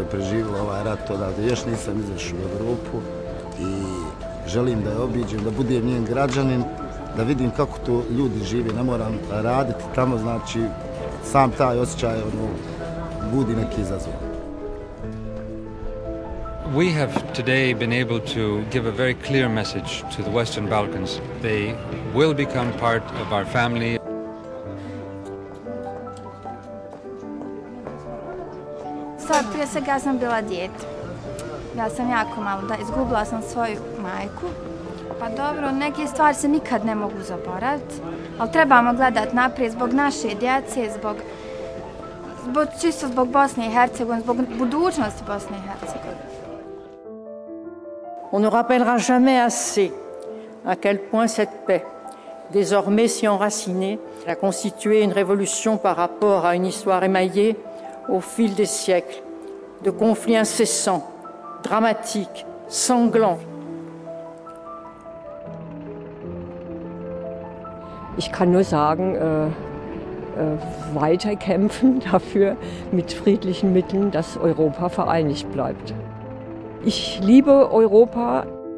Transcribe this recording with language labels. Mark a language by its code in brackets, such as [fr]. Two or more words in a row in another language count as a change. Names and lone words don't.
[bs] je preživjelo ovaj rat odavde, još nisam izašao u Europu i želim da je obiđem, da budem njen građanin, da vidim kako to ljudi žive, ne moram raditi tamo, znači sam taj osjećaj budi neki izazov. [en] We have today been able to give a very clear message to the Western Balkans. They will become part of our family. [bs] Prije svega ja sam bila dijete. Ja sam jako malo, izgubila sam svoju majku. Pa dobro, neke stvari se nikad ne mogu zaboraviti, ali trebamo gledati naprijed zbog naše djece, čisto zbog Bosne i Hercegovine, zbog budućnosti Bosne i Hercegovine. [fr] On ne rappellera jamais assez à quel point cette paix, désormais si enracinée, a constitué une révolution par rapport à une histoire émaillée au fil des siècles de conflits incessants, dramatiques, sanglants. [de] Ich kann nur sagen, weiter kämpfen dafür mit friedlichen Mitteln, dass Europa vereinigt bleibt. Ich liebe Europa.